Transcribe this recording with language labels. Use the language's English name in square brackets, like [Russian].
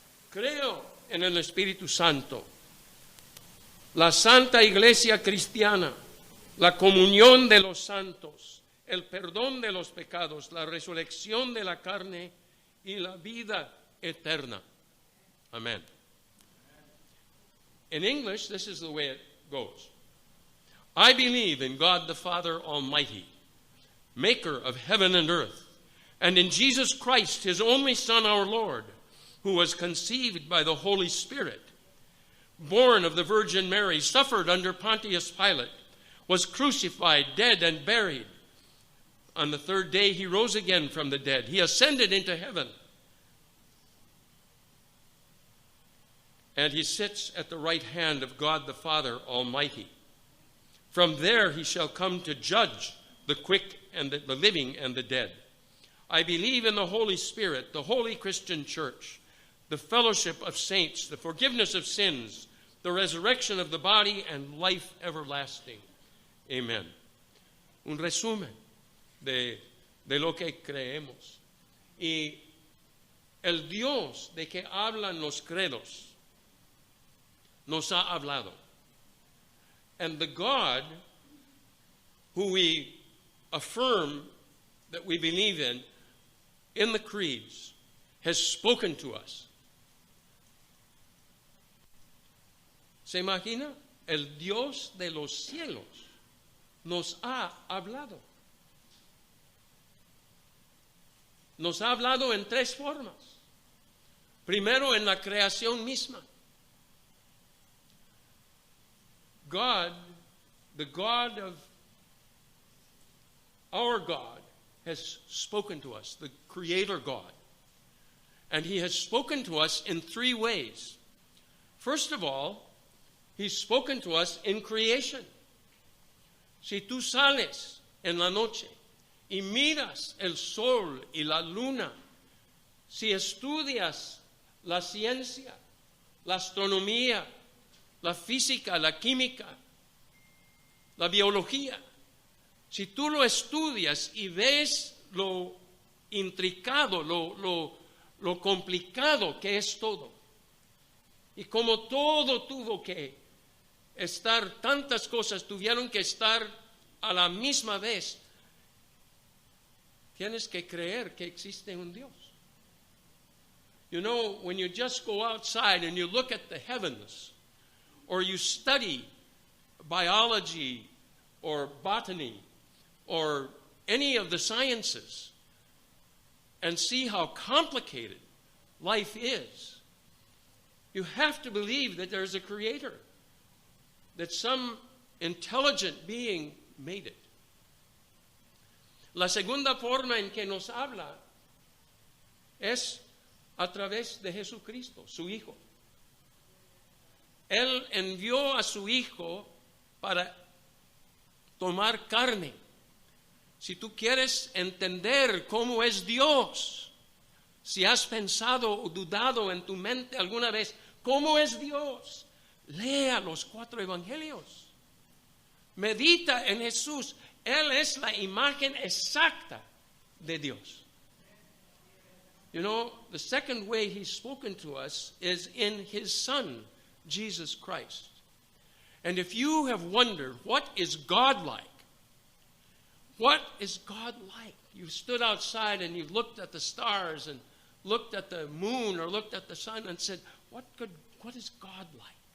[Spanish] Creo en el Espíritu Santo, la Santa Iglesia Cristiana, la comunión de los santos, el perdón de los pecados, la resurrección de la carne y la vida eterna. Amen. [English] In English, this is the way it goes. I believe in God the Father Almighty, maker of heaven and earth, and in Jesus Christ, his only Son, our Lord, who was conceived by the Holy Spirit, born of the Virgin Mary, suffered under Pontius Pilate, was crucified, dead, and buried. On the third day he rose again from the dead. He ascended into heaven. And he sits at the right hand of God the Father Almighty. From there he shall come to judge the quick and the living and the dead. I believe in the Holy Spirit, the holy Christian church, the fellowship of saints, the forgiveness of sins, the resurrection of the body, and life everlasting. Amen. [Spanish] Un resumen de lo que creemos. Y el Dios de que hablan los credos nos ha hablado. [English] And the God who we affirm that we believe in the creeds, has spoken to us. [Spanish] ¿Se imagina? El Dios de los cielos nos ha hablado. Nos ha hablado en tres formas. Primero, en la creación misma. [English] God, the God of our God, has spoken to us, the Creator God. And he has spoken to us in three ways. First of all, he's spoken to us in creation. [Spanish] Si tú sales en la noche y miras el sol y la luna, si estudias la ciencia, la astronomía, la física, la química, la biología, si tú lo estudias y ves lo intricado, lo complicado que es todo, Y como todo tuvo que estar, tantas cosas tuvieron que estar a la misma vez, tienes que creer que existe un Dios. [English] You know, when you just go outside and you look at the heavens, or you study biology or botany or any of the sciences and see how complicated life is, you have to believe that there's a creator, that some intelligent being made it. [Spanish] La segunda forma en que nos habla es a través de Jesucristo, su Hijo. Él envió a su Hijo para tomar carne. Si tú quieres entender cómo es Dios, si has pensado o dudado en tu mente alguna vez, ¿cómo es Dios? Lea los 4 evangelios. Medita en Jesús. Él es la imagen exacta de Dios. [English] You know, the second way he's spoken to us is in his Son, Jesus Christ. And if you have wondered, what is God like? What is God like? You stood outside and you looked at the stars and looked at the moon or looked at the sun and said, what is God like?